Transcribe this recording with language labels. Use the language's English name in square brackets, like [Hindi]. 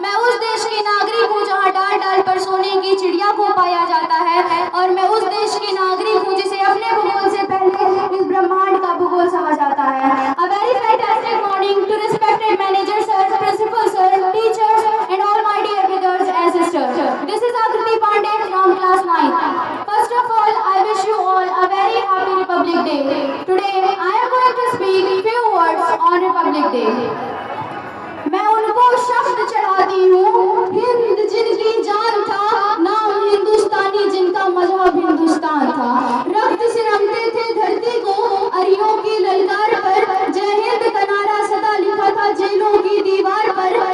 [Hindi] मैं उस देश की नागरिक हूँ जहाँ डाल डाल पर सोने की चिड़िया को पाया जाता है, और मैं उस देश की नागरिक हूँ जिसे अपने भूगोल से पहले इस ब्रह्मांड का भूगोल समझ आता है। [English] A very fantastic morning to respected managers, sir, principals, sir, teachers, and all my dear brothers and sisters. This is Akriti Pandey from class 9. First of all, I wish you all a very happy Republic Day. Today, I am going to speak few words on Republic Day. [Hindi] मैं उनको शब्द चढ़ाती हूँ, हिंद जिनकी जान था, नाम हिंदुस्तानी जिनका मजहब हिंदुस्तान था। रक्त से रंगते थे धरती को अरियों की ललकार पर, जय हिंद का नारा सदा लिखा था जेलों की दीवार पर।